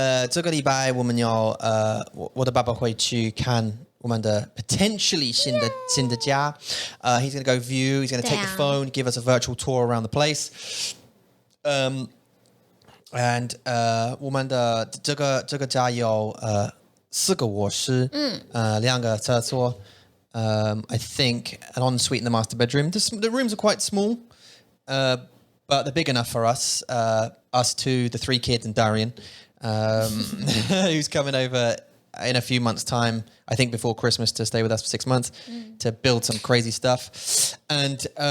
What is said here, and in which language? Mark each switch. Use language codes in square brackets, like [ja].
[zh] 这个礼拜我们要我的爸爸会去看我们的 potentially 新的家。 [en] He's going to go view. He's going to take the phone, give us a virtual tour around the place. [zh] And 我们的这个家有4个卧室，2个厕所。 [en] I think an ensuite in the master bedroom. The rooms are quite small. But they're big enough for us, us two, the 3 kids, and Darian, who's coming over in a few months' time, I think before Christmas, to stay with us for 6 months, to build some crazy stuff. And